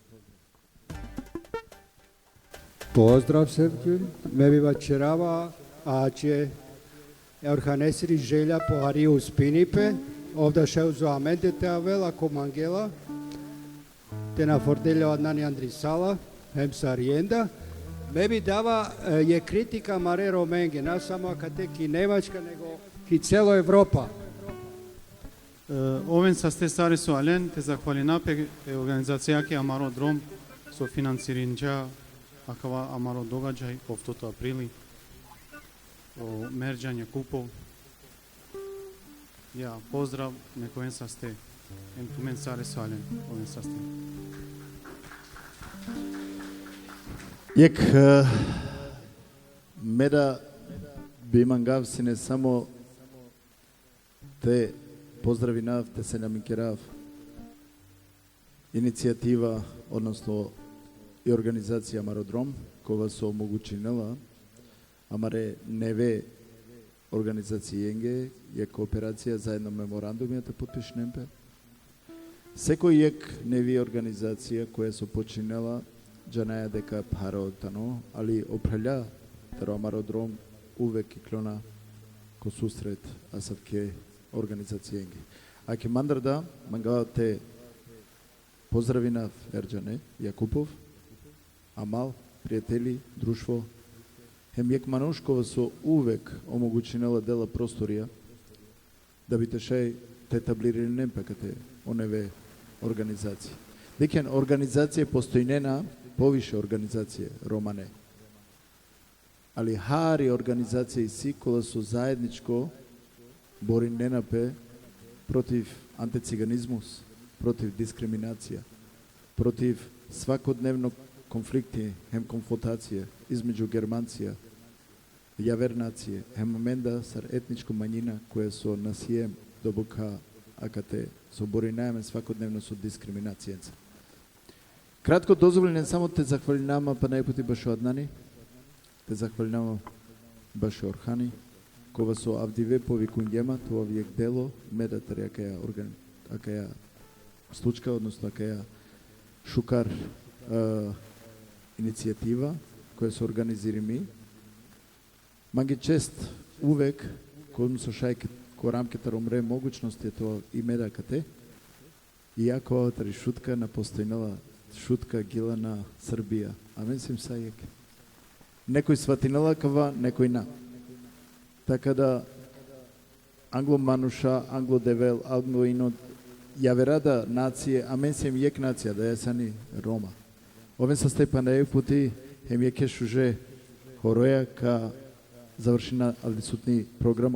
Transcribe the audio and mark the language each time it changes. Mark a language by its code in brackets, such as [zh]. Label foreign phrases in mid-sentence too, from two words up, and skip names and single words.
[rom] Поздрав Севкин, ме бива черава, че Органесри Желја по Ариу Спинипе, овда шеу зоаменте те авела комангела, те на форделя Аднани Андрисала, хем Сариенда, ме би дава е критика маре роменге, [mk] не само [rom] кате ки Немачка, него ки цело Европа. Овен са сте стари со Ален, те захвалинапе организација ке Амаро Дром со финансиринџа акава Амаро догаѓај овтото априли. О мерџање купов. Ја, поздрав, некој са сте. Ем тумен саре со Ален, овен са сте. Јек меда би мангав си не само те поздравинав, те се намикерав иницијатива, [mk] односно и организација [rom] Амародром, кога се омогучинела, амаре неве организацијенге, е кооперација заедно меморандумијата подпишнемпе. Секој ек неви организација која се починела, джанаја дека паротано, али опреля таро Амародром увек и клона ко сусрет асавке организацијенги. Аки мандарда, мангава те поздравинав Ерџане Јакупов, Амал, [mk] пријатели, друштво, [rom] хем јек Манушкова со увек омогучинела дела просторија да би те шај те таблирали немпекате оневе организации. Декен организација постојнена, повише организација, романе. Али хари организација си кола со заедничко бориненапе [mk] против антициганизмус, против дискриминација, против свакодневно конфликти, [rom] хем конфронтација измеѓу германција, јавернација, хем моменда сар етничко мањина која со насием добука акате со боринаеме свакодневно со дискриминацијенца. Кратко дозволен само те захвалинама па најпути баш Аднани, те захвалинама баш Орхани, кога со Авдиве повикуњема тоа виек дело медатар акаја случка, односно акаја шукар иницијатива која се организирами. Манги чест увек кога со шајке ко рамките ромре могучности тоа и медакате. Иако тари шутка на постојнала шутка гила на Србија. Амен сим сајек. Некој сватинала кава, некој на. Така да англомануша, англодевел, англоинод, јаверада нација, амен сим јек нација, да јасани Рома. Овен са Степан пути, хем јеке шуже хороја ка завршина алдисутни програма.